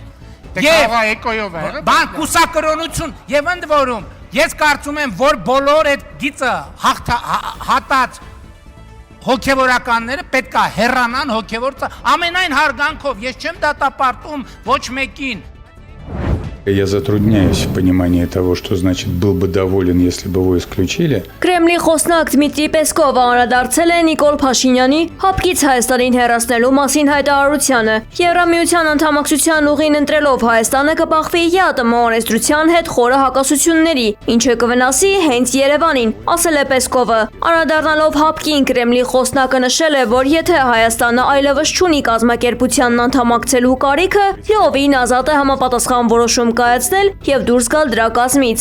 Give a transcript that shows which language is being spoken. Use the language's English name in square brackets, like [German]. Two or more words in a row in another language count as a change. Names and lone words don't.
[Armenian] Եվ էկոյով է։ Բան կուսակրոնություն եւ ընդ որում ես կարծում եմ, որ բոլոր այդ գիծը հատած հոգևորականները պետք է հեռանան հոգևոր ամենայն հարգանքով ես չեմ դատապարտում ոչ մեկին [Russian] Я затрудняюсь в понимании того, что значит был бы доволен, если бы его исключили. [Armenian] Կրեմլի խոսնակ Դմիտրի Պեսկովը անդրադարձել է Նիկոլ Փաշինյանի հապկից Հայաստանին հեռացնելու մասին հայտարարությանը։ Եվրամիության անդամակցության ուղին ընտրելով Հայաստանը կբախվի ԵԱՏՄ օրենսդրության հետ խորը հակասությունների, ինչը կվնասի հենց Երևանին, ասել է Պեսկովը։ Անդրադառնալով հապկին Կրեմլի խոսնակը նշել է, որ եթե Հայաստանը այլևս չունի կազմակերպությանն անդամակցելու կարիքը, լիովին ազատ է համապատասխան որոշում կայացնել եւ դուրս գալ դրա կազմից։